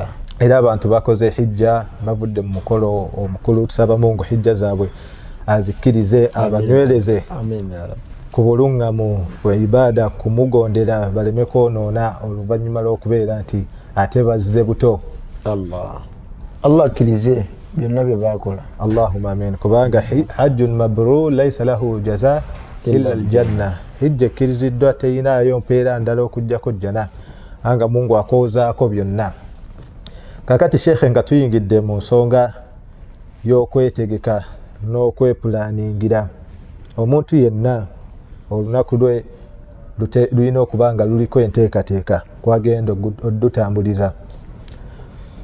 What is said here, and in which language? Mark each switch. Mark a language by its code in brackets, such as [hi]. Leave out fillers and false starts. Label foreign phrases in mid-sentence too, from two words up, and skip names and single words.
[lg] Era abantu bakoze hijja bavudde mu mukolo omukulu, tusaba Mungu hijja zaabwe azikkirize abanywereze ku buluŋŋamu bwe ibaada kumugondera baleme kwonoona oluvannyuma lw'okubeera nti ate bazze buto. Allah akkirize byonna bye baakola. [ar] اللهم آمين. Kubanga حج مبرور ليس له جزاء إلا الجنة. [lg] Hijja ekkiriziddwa teyinaayo mpeera ndala okujjako jjana anga Mungu akoozaako byonna. Kakati Sheikh nga tuyingidde mu nsonga y'okwetegeka n'okwepulaningira omuntu yenna olunaku lwe lulina okuba nga luliko enteekateeka kwagenda oddutambuliza.